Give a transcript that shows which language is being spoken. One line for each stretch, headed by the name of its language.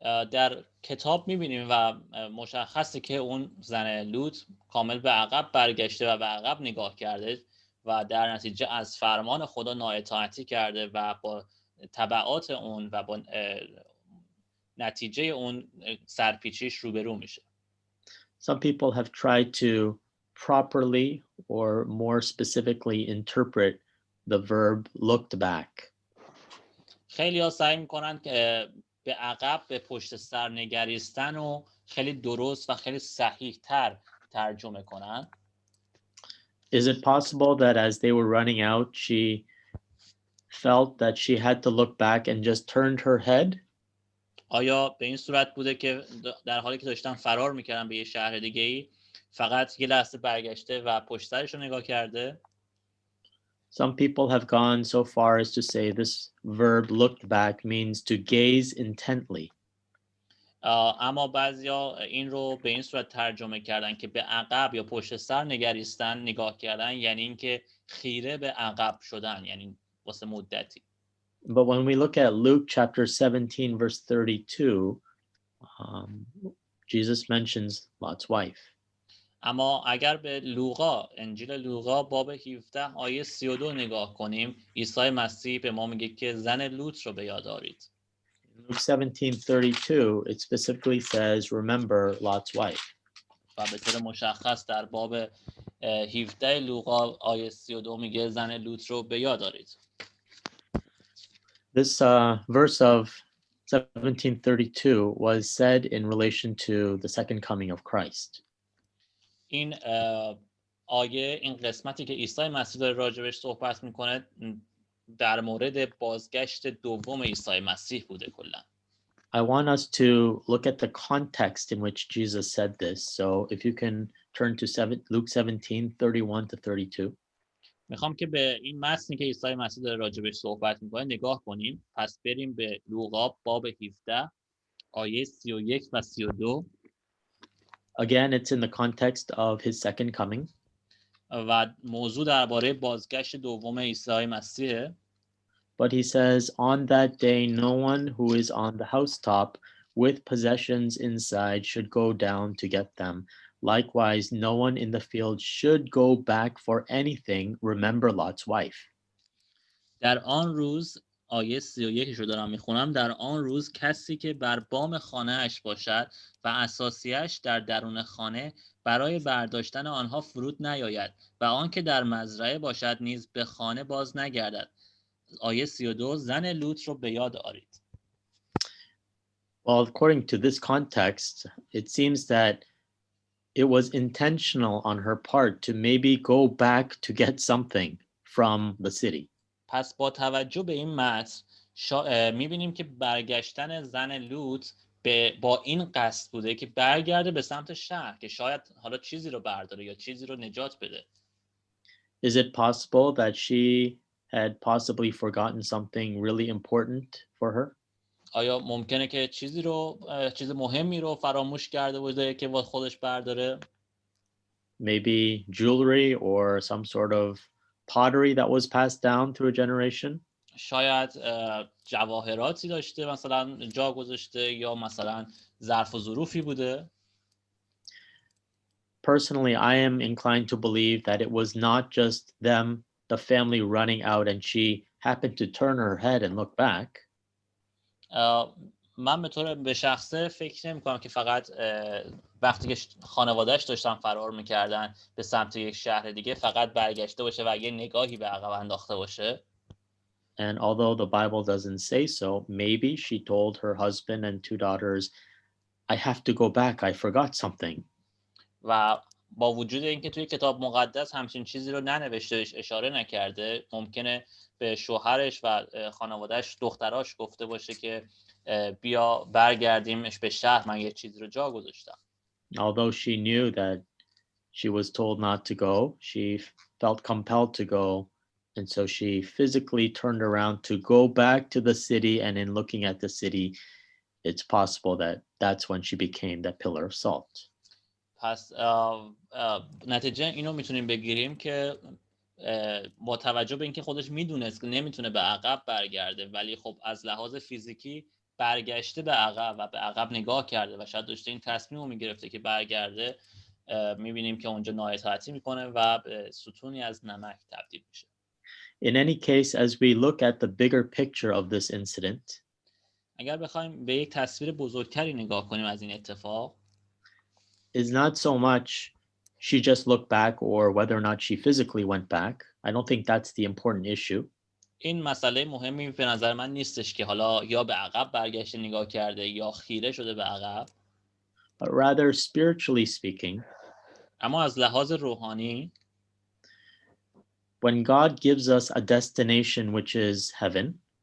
Persian: در کتاب میبینیم و مشخصه که اون زن لوط کامل به عقب برگشته و به عقب نگاه کرده و در نتیجه از فرمان خدا نااطاعتی کرده و با تبعات اون و با نتیجه اون سرپیچیش روبرو میشه.
English: Some people have tried to properly or more specifically interpret the verb looked back.
Persian: خیلی ها سعی میکنن که به عقب به پشت سر نگریستن و خیلی درست و خیلی صحیح تر ترجمه کنن.
English: Is it possible that as they were running out, she felt that she had to look back and just turned her head?
Persian: آیا به این صورت بوده که در حالی که داشتن فرار میکردن به یه شهر دیگه‌ای فقط یه لحظه برگشته و پشت سرش رو نگاه کرده؟
English: Some people have gone so far as to say this verb looked back means to gaze intently.
Persian: اما بعضیا این رو به این صورت ترجمه کردن که به عقب یا پشت سر نگریستن، نگاه کردن، یعنی اینکه خیره به عقب شدن، یعنی واسه مدتی.
English: But when we look at Luke chapter 17, verse 32, Jesus mentions Lot's wife.
Persian: اما اگر به لوقا، انجیل لوقا باب 17 آیه 32 نگاه کنیم، عیسی مسیح به ما میگه که زن لوط رو به یاد آرید.
English: Luke 17:32, it specifically says, remember Lot's wife.
Persian: و به طور مشخص در باب 17 لوقا آیه 32 میگه زن لوط رو به یاد آرید.
English: This verse of 17:32 was said in relation to the second coming of Christ.
Persian: این آیه، این قسمتی که عیسی مسیح داره راجبش صحبت میکنه در مورد بازگشت دوم عیسی مسیح بوده کلا.
English: I want us to look at the context in which Jesus said this. So if you can turn to Luke 17:31-32.
Persian: میخوام که به این متنی که عیسی مسیح داره راجبش صحبت میکنه نگاه کنیم. پس بریم به لوقا باب 17 آیه 31 و 32.
English: Again, it's in the context of his second coming.
Persian: و موضوع درباره بازگشت دوم عیسی مسیحه.
English: But he says, on that day, no one who is on the housetop with possessions inside should go down to get them. Likewise, no one in the field should go back for anything. Remember Lot's wife.
Persian: در آن روز، آیه 31 رو دارم میخونم، در آن روز کسی که بر بام خانه اش باشد و اساسیش در درون خانه برای برداشتن آنها فرود نیاید و آن که در مزرعه باشد نیز به خانه باز نگردد. آیه 32 زن لوط رو به یاد آرید.
English: Well, according to this context, it seems that it was intentional on her part to maybe go back to get something from the city.
Persian: پس با توجه به این متن میبینیم که برگشتن زن لوط با این قصد بوده که برگرده به سمت شهر که شاید حالا چیزی رو برداره یا چیزی رو نجات بده.
English: Is it possible that she had possibly forgotten something really important for her?
Persian: آیا ممکنه که چیز مهمی رو فراموش کرده بوده که با خودش برداره؟
English: Maybe jewelry or some sort of pottery that was passed down through a generation?
Persian: شاید جواهراتی داشته مثلا جا گذاشته یا مثلا ظرف و ظروفی بوده.
English: Personally, I am inclined to believe that it was not just them, the family running out, and she happened to turn her head and look back.
Persian: من به شخصه فکر نمی‌کنم که فقط وقتی که خانواده‌اش داشتن فرار می‌کردن به سمت یک شهر دیگه فقط برگشته باشه و یه نگاهی به عقب انداخته باشه.
English: And although the Bible doesn't say so, maybe she told her husband and two daughters, I have to go back, I forgot something.
Persian: و با وجود اینکه توی کتاب مقدس همچین چیزی رو ننوشته، اشاره نکرده، ممکنه به شوهرش و خانواده‌اش، دختراش گفته باشه که بیا برگردیمش به شهر، من یه چیزی رو جا گذاشتم.
English: Although she knew that she was told not to go, she felt compelled to go. And so she physically turned around to go back to the city. And in looking at the city, it's possible that that's when she became that pillar of salt.
Persian: پس نتیجه اینو میتونیم بگیریم که با توجه به اینکه خودش میدونست که نمیتونه به عقب برگرده، ولی خب از لحاظ فیزیکی برگشته به عقب و به عقب نگاه کرده و شاید داشته این تصمیم رو میگرفته که برگرده، میبینیم که اونجا نااطاعتی میکنه و به ستونی از نمک تبدیل میشه.
English: In any case, as we look at the bigger picture of this incident,
Persian: اگر بخوایم به یک تصویر بزرگتری نگاه کنیم از این اتفاق،
English: is not so much she just looked back or whether or not she physically went back. I don't think that's the important issue.
Persian: این مسئله مهمی به نظر من نیستش که حالا یا به عقب برگشته نگاه کرده یا خیره شده به عقب،
English: but rather spiritually speaking,
Persian: اما از لحاظ روحانی
English: when God gives us a destination which is heaven,